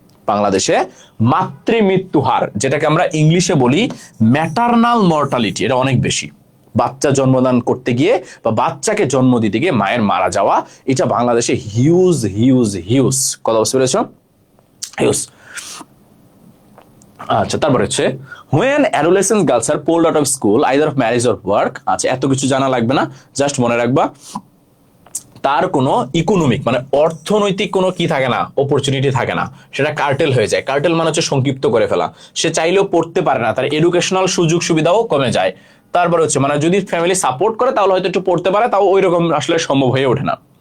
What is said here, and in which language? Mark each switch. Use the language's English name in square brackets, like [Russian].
[Bangla] বাংলাদেশে মাতৃমৃত্যু হার, যেটাকে আমরা ইংলিশে বলি ম্যাটারনাল মর্টালিটি, এটা অনেক বেশি। বাচ্চা জন্মদান করতে গিয়ে বা বাচ্চাকে জন্ম দিতে গিয়ে মায়ের মারা যাওয়া, এটা বাংলাদেশে হিউজ হিউজ হিউজ। কথা বুঝতে পেরেছ? হিউজ। আচ্ছা, তারপর হচ্ছে [English] when adolescent girls are pulled out of school either of marriage or work। [Bangla] আচ্ছা, এত কিছু জানা লাগবে না, জাস্ট মনে রাখবা তার কোনো ইকোনমিক মানে অর্থনৈতিক কোনো কি থাকে না, অপরচুনিটি থাকে না, সেটা কার্টেল হয়ে যায়। কার্টেল মানে হচ্ছে সংক্ষিপ্ত করে ফেলা। সে চাইলেও পড়তে পারে না, তার এডুকেশনাল সুযোগ সুবিধাও কমে যায়। তারপর হচ্ছে মানে যদি ফ্যামিলি সাপোর্ট করে তাহলে হয়তো একটু পড়তে পারে, তাও ওই রকম আসলে সম্ভব হয়ে ওঠে না।